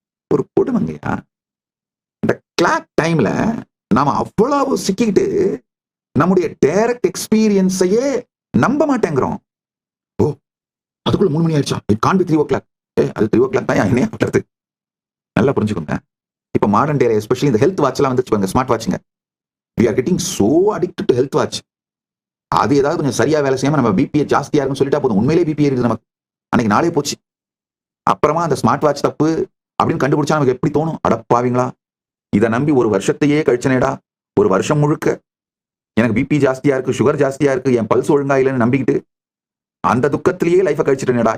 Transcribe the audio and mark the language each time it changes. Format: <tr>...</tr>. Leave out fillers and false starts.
<ta>ஒரு கொடுமைங்கய்யா, இந்த கிளாக் டைம்ல நாம அவ்வளவு சிக்கிட்டு நம்முடைய டைரக்ட் எக்ஸ்பீரியன்ஸையே நம்ப மாட்டேங்கிறோம். ஓ, அதுக்குள்ள 3 மணி ஆயிடுச்சா?</ta> <en>It can be 3 o'clock.</en> <ta>அது 3 o'clock தான் என்ன பண்றது? நல்லா புரிஞ்சுக்கோங்க. இப்ப மாடர்ன் டேல எஸ்பெஷலி இந்த ஹெல்த் வாட்ச் எல்லாம் வந்துச்சு, smart வாட்சுங்க.</ta> <en>we are getting so addicted to health watch.</en> <ta>அது ஏதாவது கொஞ்சம் சரியா வேலை செய்யாம நம்ம பிபி ஜாஸ்தியா இருக்குன்னு சொல்லிட்டா போதும், உண்மையிலே பிபி இருக்குது நமக்கு, அன்னைக்கு நாளே போச்சு. அப்புறமா அந்த ஸ்மார்ட் வாட்ச் தப்பு அப்படின்னு கண்டுபிடிச்சா நமக்கு எப்படி தோணும்? அடப்பாவீங்களா, இதை நம்பி ஒரு வருஷத்தையே கழிச்சனேடா, ஒரு வருஷம் முழுக்க எனக்கு பிபி ஜாஸ்தியா இருக்கு, சுகர் ஜாஸ்தியா இருக்கு, என் பல்ஸ் ஒழுங்கா இல்லைன்னு நம்பிக்கிட்டு அந்த துக்கத்திலேயே லைஃபை கழிச்சிட்டேனேடா.</ta>